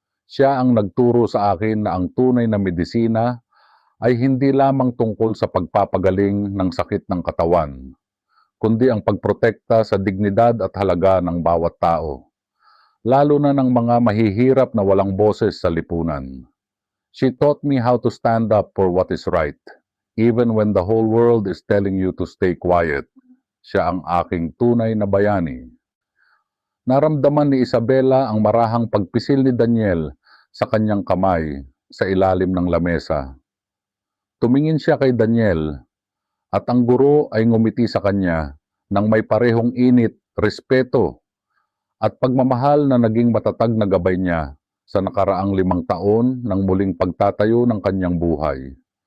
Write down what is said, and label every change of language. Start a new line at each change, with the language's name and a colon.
Filipino: Siya ang nagturo sa akin na ang tunay na medisina ay hindi lamang tungkol sa pagpapagaling ng sakit ng katawan, kundi ang pagprotekta sa dignidad at halaga ng bawat tao, lalo na ng mga mahihirap na walang boses sa lipunan.
English: She taught me how to stand up for what is right, even when the whole world is telling you to stay quiet.
Filipino: Siya ang aking tunay na bayani. Naramdaman ni Isabela ang marahang pagpisil ni Daniel sa kanyang kamay sa ilalim ng lamesa. Tumingin siya kay Daniel at ang guro ay ngumiti sa kanya nang may parehong init, respeto at pagmamahal na naging matatag na gabay niya sa nakaraang 5 taon ng muling pagtatayo ng kanyang buhay.